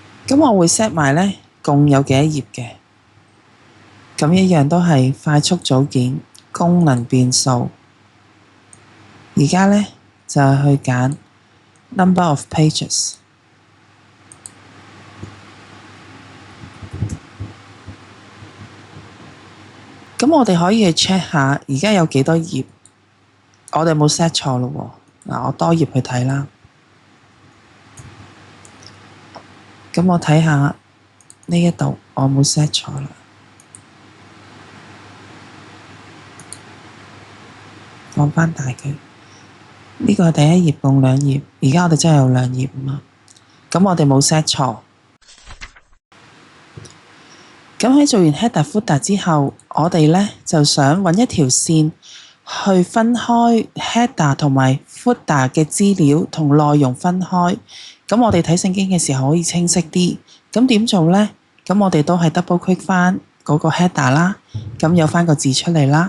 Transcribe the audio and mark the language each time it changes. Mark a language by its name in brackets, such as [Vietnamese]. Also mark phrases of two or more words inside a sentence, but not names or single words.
[Cantonese] 咁我會 set 埋呢，共有幾多頁嘅，咁一樣都係快速組件，功能變數。而家呢，就係去揀 [English] number of pages。 [Cantonese] 咁我哋可以去 check 下而家有幾多頁，我哋冇 set 錯咯喎。嗱，我多頁去睇啦。咁我睇下呢一度，我冇 set 錯啦。放翻大佢。呢個係第一頁共兩頁，而家我哋真係有兩頁啊嘛。咁我哋冇 set 錯。咁喺做完 [English] header footer [Cantonese] 之後，我哋呢就想揾一條線去分開 header 同埋 footer 嘅資料同內容分開。咁我哋睇聖經嘅時候可以清晰啲。咁點做呢？咁我哋都係 [English] double click [Cantonese] 翻嗰個 header 啦，咁有翻個字出嚟啦。